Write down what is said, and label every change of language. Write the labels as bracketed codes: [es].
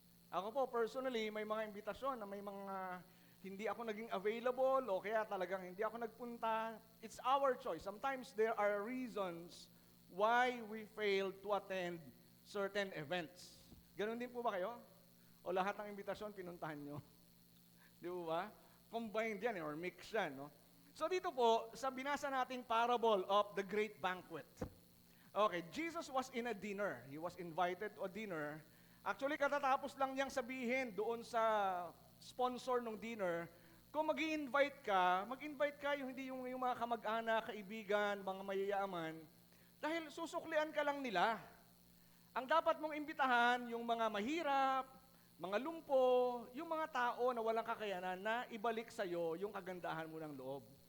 [tl] Ako po, personally, may mga imbitasyon na may mga hindi ako naging available o kaya talagang hindi ako nagpunta. [en] It's our choice. Sometimes there are reasons why we fail to attend certain events. [tl] Ganon din po ba kayo? O lahat ng imbitasyon pinuntahan nyo? Di po ba? [en] Combined yan or mix yan. No? [tl] So dito po, sa binasa nating [en] parable of the great banquet. Okay, Jesus was in a dinner. He was invited to a dinner. [tl] Actually, katatapos lang niyang sabihin doon sa sponsor ng dinner, kung mag-invite ka hindi yung mga kamag-anak, kaibigan, mga mayayaman, dahil susuklian ka lang nila. Ang dapat mong imbitahan, yung mga mahirap, mga lumpo, yung mga tao na walang kakayanan na ibalik sa'yo yung kagandahan mo ng loob.